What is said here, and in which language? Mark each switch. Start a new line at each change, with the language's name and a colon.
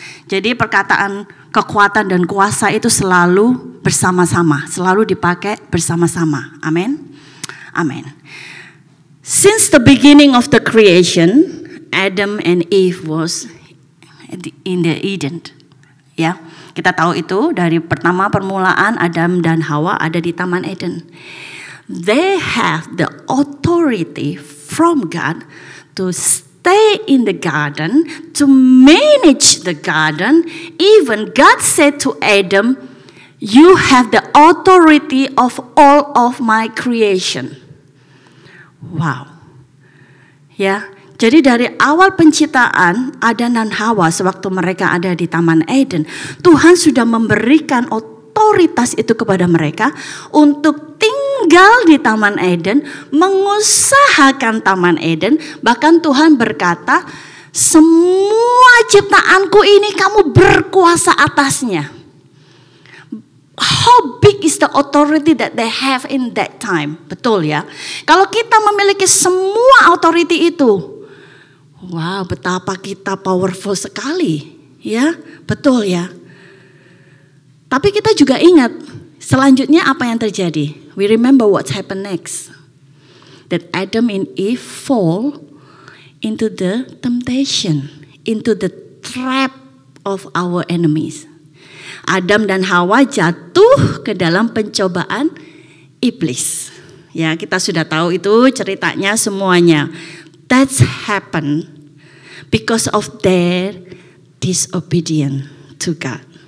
Indonesian: Jadi perkataan kekuatan dan kuasa itu selalu bersama-sama, selalu dipakai bersama-sama. Amin. Amin.
English: Since the beginning of the creation, Adam and Eve was in the Eden.
Indonesian: Ya, kita tahu itu dari pertama permulaan Adam dan Hawa ada di Taman Eden.
English: They have the authority from God to stay in the garden, to manage the garden. Even God said to Adam, "You have the authority of all of my creation."
Indonesian: Wow. Ya, jadi dari awal penciptaan Adam dan Hawa sewaktu mereka ada di Taman Eden, Tuhan sudah memberikan otoritas itu kepada mereka untuk tinggal di Taman Eden, mengusahakan Taman Eden. Bahkan Tuhan berkata, semua ciptaanku ini kamu berkuasa atasnya.
English: How big is the authority that they have in that time?
Indonesian: Betul ya. Kalau kita memiliki semua authority itu, wow, betapa kita powerful sekali. Ya, betul ya. Tapi kita juga ingat selanjutnya apa yang terjadi.
English: We remember what happened next. That Adam and Eve fall into the temptation, into the trap of our enemies.
Indonesian: Adam dan Hawa jatuh ke dalam pencobaan iblis. Ya, kita sudah tahu itu ceritanya semuanya.
English: That's happened because of their disobedience to God.